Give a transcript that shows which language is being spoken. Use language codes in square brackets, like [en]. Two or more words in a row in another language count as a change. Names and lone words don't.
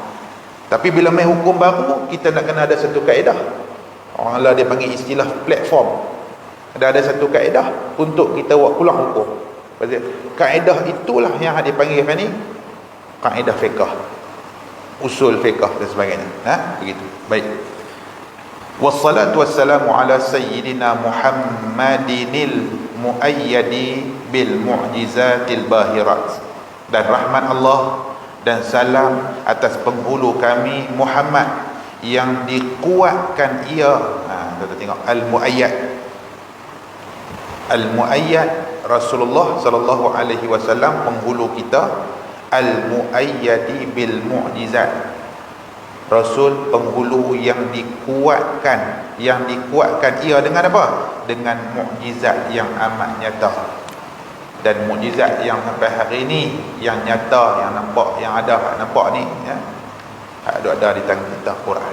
[ms] Tapi bila main hukum baru, kita nak kena ada satu kaedah. Orang lah dia panggil istilah platform. Ada satu kaedah untuk kita buat pulang hukum. Kaedah itulah yang dipanggil ni kaedah fiqh, usul fiqh dan sebagainya. Begitu. Baik. [ar] والصلاة والسلام على سيدنا محمد المؤيد بالمعجزات الباهرات. [ms] Dan rahmat Allah dan salam atas penghulu kami Muhammad yang dikuatkan ia. Kita tengok al-muayyad. Al-muayyad Rasulullah [ar] صلى الله عليه وسلم, [ms] penghulu kita, [ar] المؤيد بالمعجزات. [ms] Rasul penghulu yang dikuatkan ia dengan apa? Dengan mukjizat yang amat nyata. Dan mukjizat yang sampai hari ini yang nyata, yang nampak, yang ada nampak ni ya, ada di tangan kita Quran.